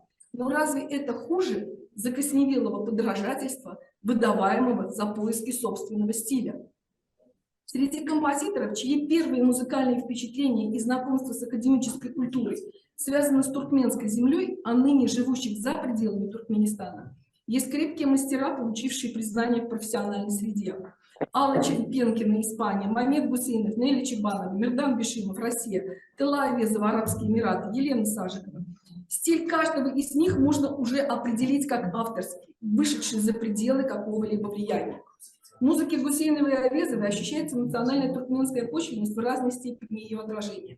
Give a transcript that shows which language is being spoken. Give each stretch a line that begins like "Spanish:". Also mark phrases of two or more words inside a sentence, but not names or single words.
Russian: Но разве это хуже закосневелого подражательства, выдаваемого за поиски собственного стиля? Среди композиторов, чьи первые музыкальные впечатления и знакомства с академической культурой связаны с туркменской землей, а ныне живущих за пределами Туркменистана, есть крепкие мастера, получившие признание в профессиональной среде. Алла Пенкина, Испания, Мамед Гусейнов, Нелли Чебанова, Мирдан Бешимов, Россия, Тела Авезова, Арабские Эмираты, Елена Сажикова. Стиль каждого из них можно уже определить как авторский, вышедший за пределы какого-либо влияния. В музыке Гусейновой и Авезовой ощущается национальная туркменская почвенность в разной степени ее отражения.